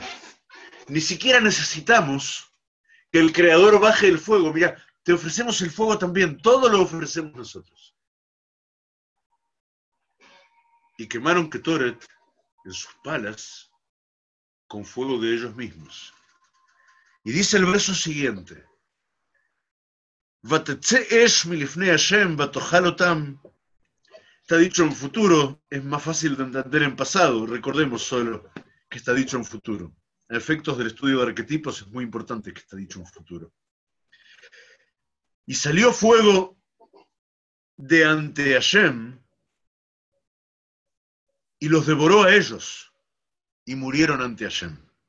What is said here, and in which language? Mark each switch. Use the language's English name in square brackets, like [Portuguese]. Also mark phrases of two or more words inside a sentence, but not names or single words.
[Spanish] Ni siquiera necesitamos que el Creador baje el fuego. Mira, te ofrecemos el fuego también, todo lo ofrecemos nosotros. Y quemaron Ketoret en sus palas con fuego de ellos mismos. Y dice el verso siguiente, [Hebrew] ותצא אש מלפני השם ותאכל אותם. [Spanish] Está dicho en futuro, es más fácil de entender en pasado, recordemos solo que está dicho en futuro. A efectos del estudio de arquetipos es muy importante que está dicho en futuro. Y salió fuego de ante Hashem y los devoró a ellos y murieron ante Hashem.